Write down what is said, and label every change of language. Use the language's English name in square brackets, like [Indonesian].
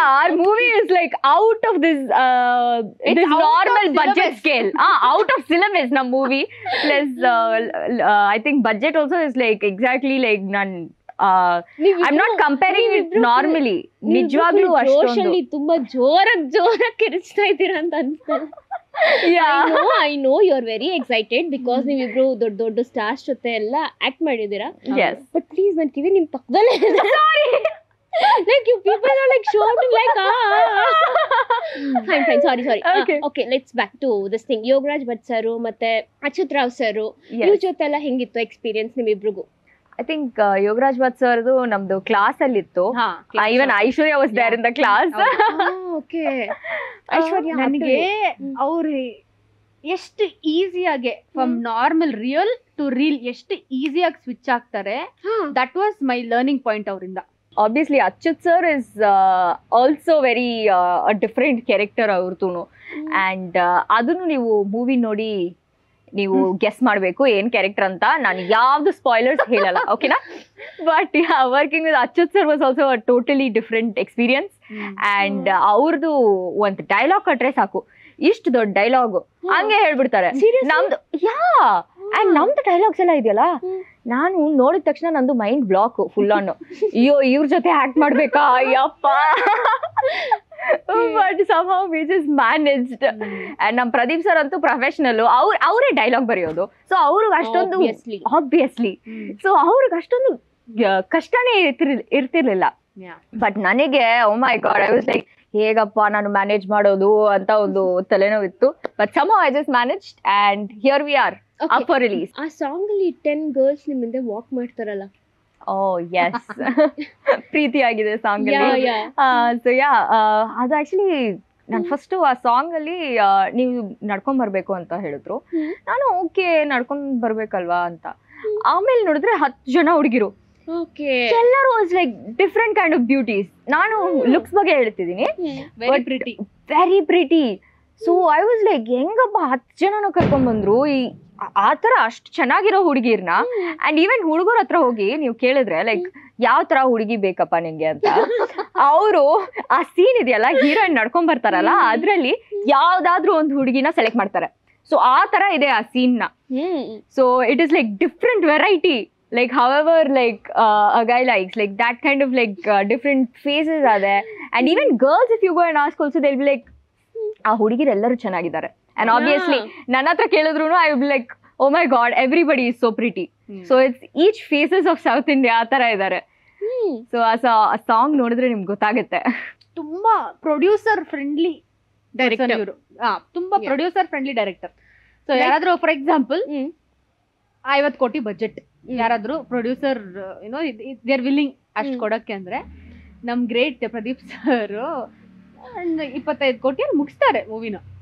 [English] our movie is like out of this normal budget scale. Out of syllabus nam movie. Plus I think budget also is like exactly like none. I'm not comparing it normally. [Kannada] ನಿಜವಾಗ್ಲೂ ಅಷ್ಟೊಂದು ತುಂಬಾ ಜೋರಾಗಿ ಕಿರಿಚ್ತಾ ಇದ್ದೀರಾ ಅಂತ ಅನ್ಸ್ತದೆ. [English] I know you're very excited because [Kannada] ನೀವಿಬ್ರು ದೊಡ್ಡ stars ಜೊತೆ ಎಲ್ಲ ಆಕ್ಟ್ ಮಾಡಿದೀರಾ. ಬಟ್ ಪ್ಲೀಸ್ ನನ್ ಕಿವಿ ನಿಮ್ ಪಕ್ಕದಲ್ಲೇ ಇದೆ. [English] Like you people are like shouting like fine sorry. Okay, let's back to this thing. [Kannada] Yogaraj Bhat sir ಮತ್ತೆ ಅಚ್ಯುತ್ ರಾವ್ ಸರ್ ಇವ್ರ ಜೊತೆ ಎಲ್ಲ ಹೆಂಗಿತ್ತು experience ನಿಮ್ಮಿಬ್ರಿಗೂ? I think Yogaraj Bhat ಸರ್ದು ನಮ್ದು ಕ್ಲಾಸ್ ಅಲ್ಲಿ ಇತ್ತು. [English] Even Aishwarya was there in the class. Okay. Aishwarya [Kannada] ನನಗೆ ಅವ್ರು ಎಷ್ಟು ಈಸಿಯಾಗಿ [English] from normal real to reel [Kannada] ಎಷ್ಟು ಈಸಿಯಾಗಿ ಸ್ವಿಚ್ ಆಗ್ತಾರೆ. [English] That was my learning point ಅವರಿಂದ. Obviously Achyut sir is also very a different character ಅವ್ರತೂನು. [Kannada] And ಅದನ್ನು ನೀವು ಮೂವಿ ನೋಡಿ ನೀವು ಗೆಸ್ ಮಾಡಬೇಕು ಏನ್ ಕ್ಯಾರೆಕ್ಟರ್ ಅಂತ. ನಾನು ಯಾವ್ದು ಸ್ಪಾಯ್ಲರ್ಸ್ ಹೇಳಲ್ಲ, ಓಕೆನಾ? [English] But working with Achyut sir was also a totally different experience. [Kannada] And ಅವ್ರದ್ದು ಒಂದು ಡೈಲಾಗ್ ಕಟ್ರೆ ಸಾಕು, ಇಷ್ಟು ದೊಡ್ಡ ಡೈಲಾಗ್ ಹಂಗೆ ಹೇಳ್ಬಿಡ್ತಾರೆ. ನಮ್ದು ಅಂಡ್ ನಮ್ದು ಡೈಲಾಗ್ಸ್ ಎಲ್ಲ ಇದೆಯಲ್ಲ, ನಾನು ನೋಡಿದ ತಕ್ಷಣ ನಂದು ಮೈಂಡ್ ಬ್ಲಾಕ್ ಫುಲ್ ಆನ್. ಅಯ್ಯೋ ಇವ್ರ ಜೊತೆ ಆಕ್ಟ್ ಮಾಡ್ಬೇಕಾ Ayyappa. [English] But somehow we just managed. [Kannada] And ನಮ್ ಪ್ರದೀಪ್ ಸರ್ ಅಂತೂ ಪ್ರೊಫೆಷನಲ್, ಅವರೇ ಡೈಲಾಗ್ ಬರೆಯೋದು. ಸೊ ಅವ್ರಿಗೆ ಅಷ್ಟೊಂದು ಆಬ್ವಿಯಸ್ಲಿ ಸೊ ಅವ್ರಿಗೆ ಅಷ್ಟೊಂದು ಕಷ್ಟನೇ ಇರ್ತಿರ್ಲಿಲ್ಲ. ಬಟ್ ನನಗೆ [English] oh my god, I was like [Kannada] ಹೇಗಪ್ಪ ನಾನು ಮ್ಯಾನೇಜ್ ಮಾಡೋದು ಅಂತ ಒಂದು ತಲೆನೋವಿತ್ತು. [English] But somehow I just managed and here we are up for release. [Kannada] ಆ ಸಾಂಗ್ ಅಲ್ಲಿ 10 ಗರ್ಲ್ಸ್ ನಿಮ್ ಮುಂದೆ ವಾಕ್ ಮಾಡ್ತಾರಲ್ಲ, ಎಸ್ ಪ್ರೀತಿ ಆಗಿದೆ ಸಾಂಗ್ ಅಲ್ಲಿ. ಸೊ ಅದು ಆಕ್ಚುಲಿ ನಾನು ಫಸ್ಟ್ ಆ ಸಾಂಗ್ ಅಲ್ಲಿ ನೀವು ನಡ್ಕೊಂಡ್ ಬರ್ಬೇಕು ಅಂತ ಹೇಳಿದ್ರು. ನಾನು ಓಕೆ ನಡ್ಕೊಂಡ್ ಬರ್ಬೇಕಲ್ವಾ ಅಂತ. ಆಮೇಲೆ ನೋಡಿದ್ರೆ 10 ಜನ ಹುಡುಗಿರು, ಎಲ್ಲರೂ like different kind of beauties. ನಾನು ಲುಕ್ಸ್ ಬಗ್ಗೆ ಹೇಳ್ತಿದ್ದೀನಿ, very pretty. [English] so I was like [Kannada] ಹೆಂಗಪ್ಪ 10 ಜನನು ಕರ್ಕೊಂಡ್ ಬಂದ್ರು ಆ ತರ ಅಷ್ಟು ಚೆನ್ನಾಗಿರೋ ಹುಡುಗಿರ್ನ. ಅಂಡ್ ಈವನ್ ಹುಡುಗರ ಹತ್ರ ಹೋಗಿ ನೀವು ಕೇಳಿದ್ರೆ ಲೈಕ್ ಯಾವ ತರ ಹುಡುಗಿ ಬೇಕಪ್ಪ ನಿಂಗೆ ಅಂತ, ಅವರು ಆ ಸೀನ್ ಇದೆಯಲ್ಲ ಹೀರೋಯಿನ್ ನಡ್ಕೊಂಡ್ ಬರ್ತಾರಲ್ಲ ಅದ್ರಲ್ಲಿ ಯಾವ್ದಾದ್ರು ಒಂದು ಹುಡುಗಿನ ಸೆಲೆಕ್ಟ್ ಮಾಡ್ತಾರೆ. ಸೊ ಆ ತರ ಇದೆ ಆ ಸೀನ್ ನ. [English] So it is like different variety. Like however like a guy likes like that kind of like different phases are there. And even girls, if you go and ask also, they'll be like [Kannada] ಆ ಹುಡುಗಿರು ಎಲ್ಲರೂ ಚೆನ್ನಾಗಿದ್ದಾರೆ. [English] And obviously [Kannada] ನನ್ನ ಹತ್ರ ಕೇಳಿದ್ರು [English] I will be like oh my god everybody is so pretty. So it's each phases of South India [Kannada] ಆ ತರ ಇದ್ದಾರೆ. ಸೊ ಆ ಸಾಂಗ್ ನೋಡಿದ್ರೆ ನಿಮ್ಗೆ ಗೊತ್ತಾಗುತ್ತೆ. ತುಂಬಾ ಪ್ರೊಡ್ಯೂಸರ್ ಫ್ರೆಂಡ್ಲಿ ಡೈರೆಕ್ಟರ್ ಇವರು. ತುಂಬಾ ಪ್ರೊಡ್ಯೂಸರ್ ಫ್ರೆಂಡ್ಲಿ ಡೈರೆಕ್ಟರ್. ಸೊ ಯಾರಾದ್ರೂ ಫಾರ್ ಎಕ್ಸಾಂಪಲ್ 50 ಕೋಟಿ ಬಜೆಟ್ ಯಾರಾದ್ರೂ ಪ್ರೊಡ್ಯೂಸರ್ ಏನೋ [English] they are willing [Kannada] ಅಷ್ಟು ಕೊಡಕ್ಕೆ ಅಂದ್ರೆ ನಮ್ ಗ್ರೇಟ್ ಪ್ರದೀಪ್ ಸರ್ 25 ಕೋಟಿಯಲ್ಲಿ ಮುಗಿಸ್ತಾರೆ ಮೂವಿನ.